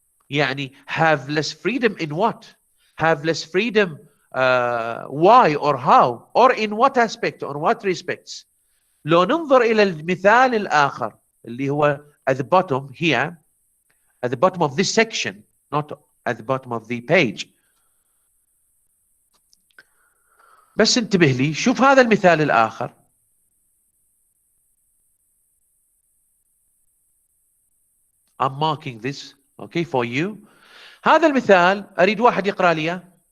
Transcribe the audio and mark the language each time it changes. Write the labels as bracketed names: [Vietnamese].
[Arabic] يعني [English] have less freedom in what? Have less freedom why or how or in what aspect or what respects. [Arabic] لو ننظر إلى المثال الآخر اللي هو [English] at the bottom here, at the bottom of this section, not at the bottom of the page. [Arabic] بس انتبه لي، شوف هذا المثال الآخر. [English] I'm marking this okay for you. [Arabic] هذا المثال أريد واحد يقرأ لي إياه.